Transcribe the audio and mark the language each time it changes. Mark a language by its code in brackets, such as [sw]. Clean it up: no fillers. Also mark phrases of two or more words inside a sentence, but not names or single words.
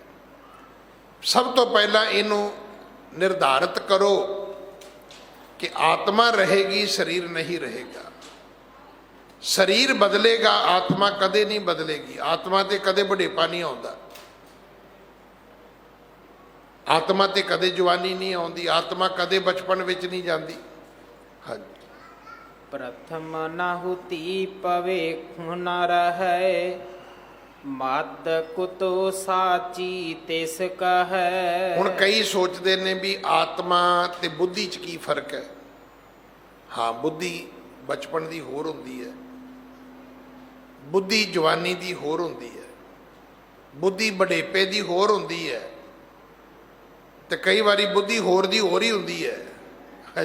[pa] ਸਭ ਤੋਂ ਪਹਿਲਾਂ ਇਹਨੂੰ ਨਿਰਧਾਰਿਤ ਕਰੋ ਕਿ ਆਤਮਾ ਰਹੇਗੀ, ਸਰੀਰ ਨਹੀਂ ਰਹੇਗਾ। ਸਰੀਰ ਬਦਲੇਗਾ, ਆਤਮਾ ਕਦੇ ਨਹੀਂ ਬਦਲੇਗੀ। ਆਤਮਾ ਤੇ ਕਦੇ ਬੁਢੇਪਾ ਨਹੀਂ ਆਉਂਦਾ, ਆਤਮਾ ਤੇ ਕਦੇ ਜਵਾਨੀ ਨਹੀਂ ਆਉਂਦੀ, ਆਤਮਾ ਕਦੇ ਬਚਪਨ ਵਿੱਚ ਨਹੀਂ ਜਾਂਦੀ। ਹਾਂਜੀ। ਪ੍ਰਥਮ ਨਾਹੁਤਿ ਪਵੇਖ ਨ ਰਹੈ, ਮਦ ਕੁਤੋ ਸਾਚੀ ਤਿਸ ਕਹੈ। ਹੁਣ ਕਈ ਸੋਚਦੇ ਨੇ ਵੀ ਆਤਮਾ ਤੇ ਬੁੱਧੀ 'ਚ ਕੀ ਫਰਕ ਹੈ। ਹਾਂ, ਬੁੱਧੀ ਬਚਪਨ ਦੀ ਹੋਰ ਹੁੰਦੀ ਹੈ, ਬੁੱਧੀ ਜਵਾਨੀ ਦੀ ਹੋਰ ਹੁੰਦੀ ਹੈ, ਬੁੱਧੀ ਬੁਢੇਪੇ ਦੀ ਹੋਰ ਹੁੰਦੀ ਹੈ, ਤੇ ਕਈ ਵਾਰੀ ਬੁੱਧੀ ਹੋਰ ਦੀ ਹੋਰ ਹੀ ਹੁੰਦੀ ਹੈ।